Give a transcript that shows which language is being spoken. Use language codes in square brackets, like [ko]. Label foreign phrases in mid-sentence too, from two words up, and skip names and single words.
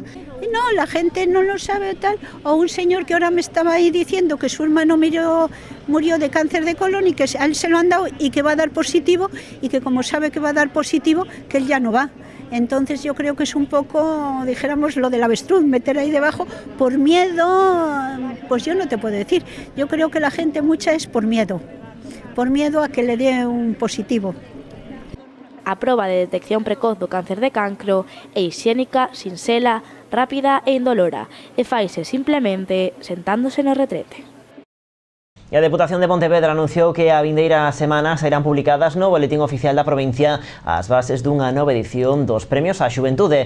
[es] No, la gente no lo sabe tal. O un señor que ahora me estaba ahí diciendo que su hermano murió de cáncer de colon y que a él se lo han dado y que va a dar positivo, y que como sabe que va a dar positivo, que él ya no va. Entonces yo creo que es un poco, dijéramos, lo del avestruz, meter ahí debajo por miedo, pues yo no te puedo decir. Yo creo que la gente mucha es por miedo a que le dé un positivo. [gl] A proba de detección precoz do cáncer de cancro é hixiénica, sinxela, rápida e indolora e faise simplemente sentándose no retrete. E a Deputación de Pontevedra anunciou que a vindeira semana serán publicadas no Boletín Oficial da provincia as bases dunha nova edición dos Premios á Xuventude.